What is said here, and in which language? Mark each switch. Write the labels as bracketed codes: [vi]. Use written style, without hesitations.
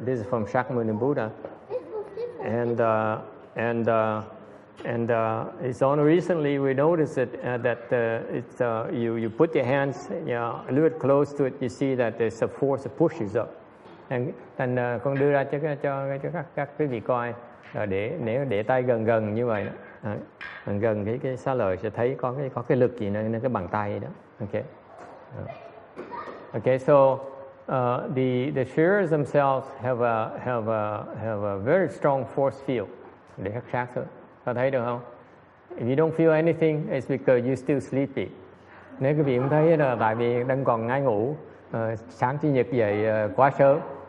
[en] This is from Shakyamuni Buddha, and it's only recently we noticed that it's you put your hands a little bit close to it, you see that there's a force that pushes up. [vi] Thành con đưa ra cho các quý vị coi, nếu để tay gần như vậy đó, gần cái xá lợi sẽ thấy có cái lực gì nên cái bàn tay đó. [en] Okay, so the shearers themselves have a very strong force field. [vi] Để khắc sát thôi. Có thấy được không? [en] If you don't feel anything, it's because you're still sleepy. [vi] Nếu quý vị không thấy là tại vì đang còn ngai ngủ, sáng chủ nhật dậy quá sớm.